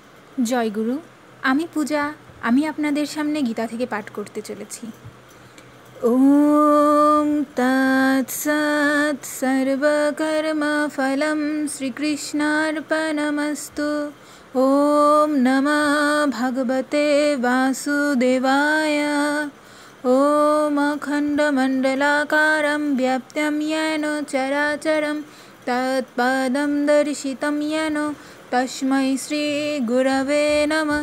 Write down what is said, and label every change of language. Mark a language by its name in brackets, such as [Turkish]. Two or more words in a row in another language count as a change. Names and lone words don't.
[Bangla] জয় গুরু। আমি পূজা। আমি আপনাদের সামনে গীতা থেকে পাঠ করতে চলেছি। [Sanskrit] ওম তৎসৎ সর্বকর্মফলং শ্রীকৃষ্ণার্পণমস্তু। ওম নমঃ ভগবতে বাসুদেবায়। ওম অখণ্ডমণ্ডলাকারं व्याप्तं येन चराचरं तत्पदं दर्शितं येन तस्मै श्री गुरवे नमः।